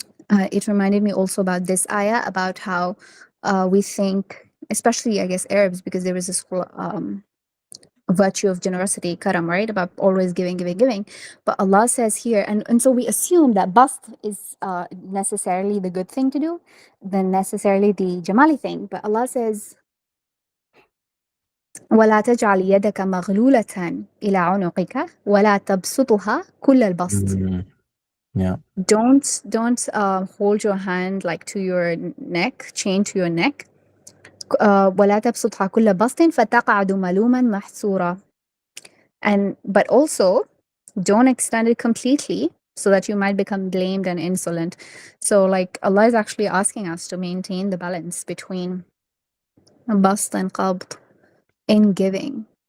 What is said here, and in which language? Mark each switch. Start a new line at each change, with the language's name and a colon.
English: it reminded me also about this ayah, about how we think, especially I guess Arabs, because there is this whole virtue of generosity, karam, right? About always giving, giving, giving. But Allah says here, and so we assume that bast is necessarily the good thing to do, than necessarily the jamali thing. But Allah says,
Arabic: ولا تجعل يدك مغلولة إلى عنقك ولا تبسطها كل البسط.
English: Yeah. Don't hold your hand like to your neck, chain to your neck.
Arabic: ولا تبسطها كل بسط فتقعد ملوما محسورا.
English: But also don't extend it completely so that you might become blamed and insolent. So like Allah is actually asking us to maintain the balance between bast and qabd in giving.